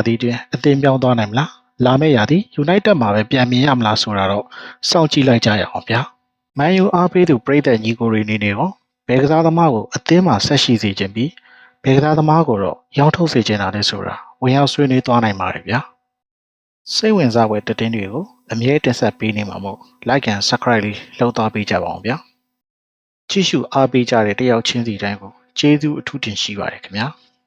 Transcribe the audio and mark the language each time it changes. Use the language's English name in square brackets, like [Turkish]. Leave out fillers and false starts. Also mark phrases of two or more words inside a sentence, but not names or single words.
[Burmese] သီတွင်အသင်းပြောင်းသွားနိုင်မလား။လာမယ့်ရာသီ United မှာပဲပြန်မြင်ရမလားဆိုတာတော့စောင့်ကြည့်လိုက်ကြရအောင်ဗျာ။မန်ယူအားပေးသူပရိသတ်ညီကိုတွေအနေနဲ့ရောဘယ်ကစားသမားကိုအသင်းမှာဆက်ရှိစေခြင်းပြီးဘယ်ကစားသမားကိုတော့ရောင်းထုတ်စေခြင်းတာလဲဆိုတာဝင်ရောက်ဆွေးနွေးသွားနိုင်ပါတယ်ဗျာ။စိတ်ဝင်စားဖွယ်သတင်းတွေကိုအမြဲတင်ဆက်ပေးနေမှာမို့ [English] like and subscribe [Burmese] လေးလုပ်သွားပေးကြပါအောင်ဗျာ။ကြည့်ရှုအားပေးကြတဲ့တယောက်ချင်းစီတိုင်းကိုကျေးဇူးအထူးတင်ရှိပါတယ်ခင်ဗျာ။